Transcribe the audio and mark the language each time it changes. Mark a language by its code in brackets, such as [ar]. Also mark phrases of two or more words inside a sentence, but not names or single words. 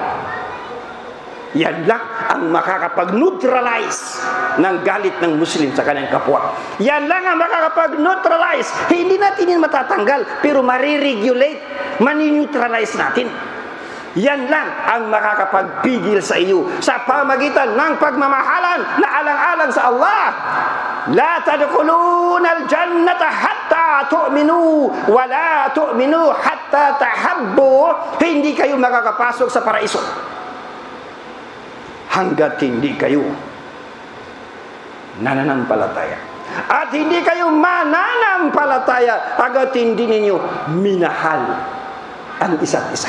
[tl] Yan lang ang makakapag-neutralize ng galit ng Muslim sa kanyang kapwa. Yan lang ang makakapag-neutralize. Hindi natin yun matatanggal, pero mariregulate, mani-neutralize natin. Yan lang ang makakapagpigil sa iyo sa pamagitan ng pagmamahalan na alang-alang sa Allah. [ar] لا تدخلون الجنة حتى تؤمنوا ولا تؤمنوا حتى تحابوا. [tl] Hindi kayo makakapasok sa paraiso hanggat hindi kayo nananampalataya. At hindi kayo mananampalataya hanggat hindi ninyo minahal ang isa't isa.